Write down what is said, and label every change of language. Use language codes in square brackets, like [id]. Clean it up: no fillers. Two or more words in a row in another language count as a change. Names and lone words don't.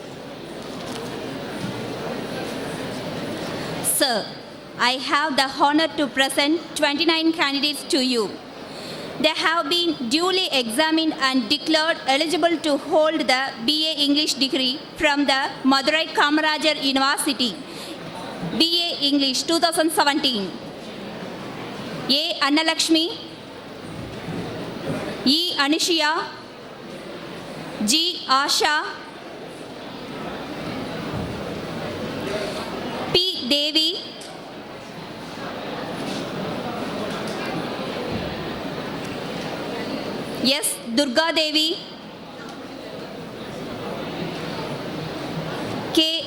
[en] Sir, I have the honor to present 29 candidates to you. They have been duly examined and declared eligible to hold the BA English degree from the Madurai Kamarajar University. BA English 2017. A. Annalakshmi, E. Anishiya, G. Asha, P. Devi, S. Durga Devi, K.